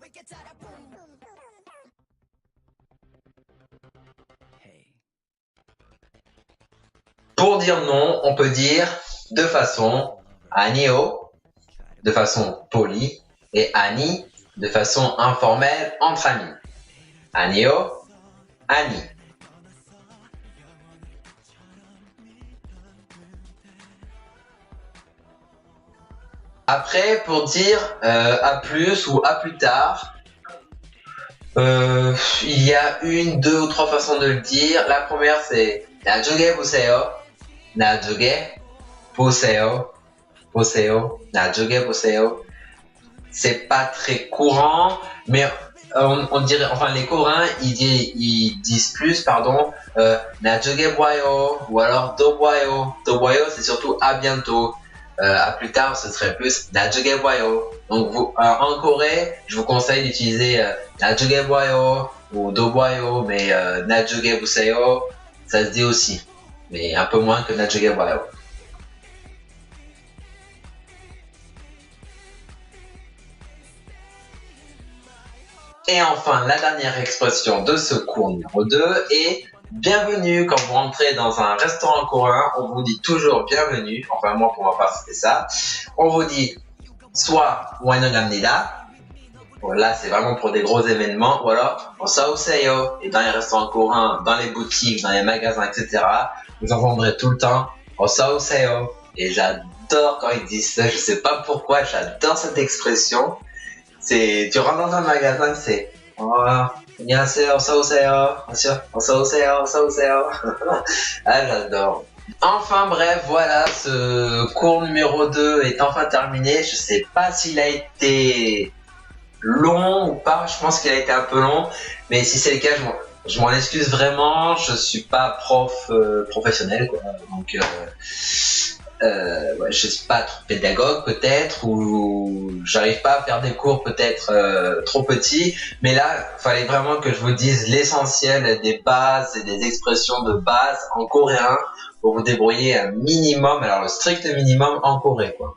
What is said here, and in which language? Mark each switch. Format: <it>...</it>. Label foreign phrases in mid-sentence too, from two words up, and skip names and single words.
<fr>Pour dire non, on peut dire de façon 아니요, de façon polie, et 아니, de façon informelle entre amis.</fr> <ko>아니요, 아니.</ko> <fr>Après, pour dire à plus ou à plus tard, il y a une, deux ou trois façons de le dire. La première, c'est</fr> <ko>나중에 보세요. 나중에 보세요. 보세요. 나중에 보세요.</ko> <fr>C'est pas très courant, mais on dirait, enfin les Coréens, ils disent plus,</fr> <ko>나중에 봐요,</ko> <fr>ou alors</fr> <ko>또 봐요. 또 봐요,</ko> <fr>c'est surtout à bientôt. À plus tard, ce serait plus</fr> <ko>나중에 봐요.</ko> <fr>Donc en Corée, je vous conseille d'utiliser</fr> <ko>나중에 봐요</ko> <fr>ou</fr> <ko>또 봐요,</ko> <fr>mais</fr> <ko>나중에 보세요,</ko> <fr>ça se dit aussi, mais un peu moins que</fr> <ko>나중에 봐요.</ko> <fr>Et enfin, la dernière expression de ce cours numéro 2 est bienvenue. Quand vous rentrez dans un restaurant coréen, on vous dit toujours bienvenue. Enfin, moi, pour ma part, c'était ça. On vous dit soit 환영합니다. Bon, là, c'est vraiment pour des gros événements. Ou alors, 어서오세요. Et dans les restaurants coréens, dans les boutiques, dans les magasins, etc., vous entendrez tout le temps 어서오세요. Et j'adore quand ils disent ça. Je sais pas pourquoi, j'adore cette expression. Tu rentres dans un magasin, c'est</fr> <ko>안녕하세요, 어서오세요, 어서오세요, 어서오세요.</ko> <fr>Ah, j'adore. Enfin bref, voilà, ce cours numéro 2 est enfin terminé. Je sais pas s'il a été long ou pas, je pense qu'il a été un peu long, mais si c'est le cas, je m'en excuse vraiment. Je suis pas professionnel, quoi. Donc je suis pas trop pédagogue peut-être, ou j'arrive pas à faire des cours peut-être trop petits, mais là il fallait vraiment que je vous dise l'essentiel des bases et des expressions de base en coréen pour vous débrouiller un minimum, alors le strict minimum en Corée, quoi.</fr>